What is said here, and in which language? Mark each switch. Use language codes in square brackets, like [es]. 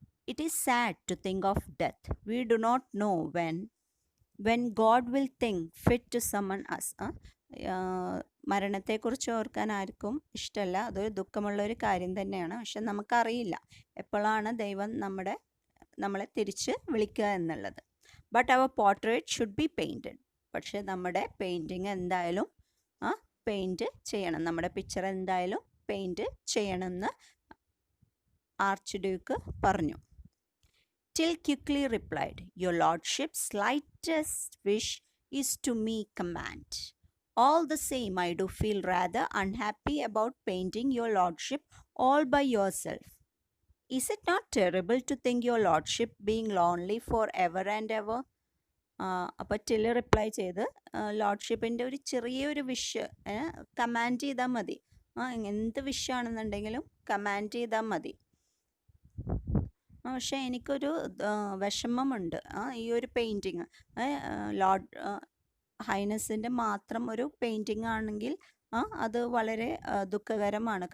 [en] It is sad to think of death. We do not know when God will think fit to summon us. [ml] മരണത്തെക്കുറിച്ച് ഓർക്കാൻ ആർക്കും ഇഷ്ടമല്ല, അതൊരു ദുഃഖമുള്ളൊരു കാര്യം തന്നെയാണ്. പക്ഷെ നമുക്കറിയില്ല എപ്പോഴാണ് ദൈവം നമ്മളെ തിരിച്ച് വിളിക്കുക എന്നുള്ളത്. [en] But our portrait should be painted. [ml] പക്ഷെ നമ്മുടെ പെയിൻറ്റിങ് എന്തായാലും പെയിൻറ്റ് ചെയ്യണം, നമ്മുടെ പിക്ചർ എന്തായാലും പെയിൻറ്റ് ചെയ്യണമെന്ന് ആർച്ച് ഡ്യൂക്ക് പറഞ്ഞു. [en] Till quickly replied, Your Lordship's slightest wish is to me command. All the same, I do feel rather unhappy about painting your lordship all by yourself. Is it not terrible to think your lordship being lonely forever and ever? [ml] അപ്പോൾ till reply ചെയ്ത് ലോർഡ്ഷിപ്പിൻ്റെ ഒരു ചെറിയൊരു wish command ചെയ്താൽ മതി. എന്ത് വിഷാണെന്നുണ്ടെങ്കിലും command ചെയ്താൽ മതി. പക്ഷേ എനിക്കൊരു വിഷമമുണ്ട് ഈ ഒരു പെയിൻറ്റിങ് ലോർഡ് ഹൈനസിൻ്റെ മാത്രം ഒരു പെയിൻറ്റിങ് ആണെങ്കിൽ അത് വളരെ ദുഃഖകരമാണ്.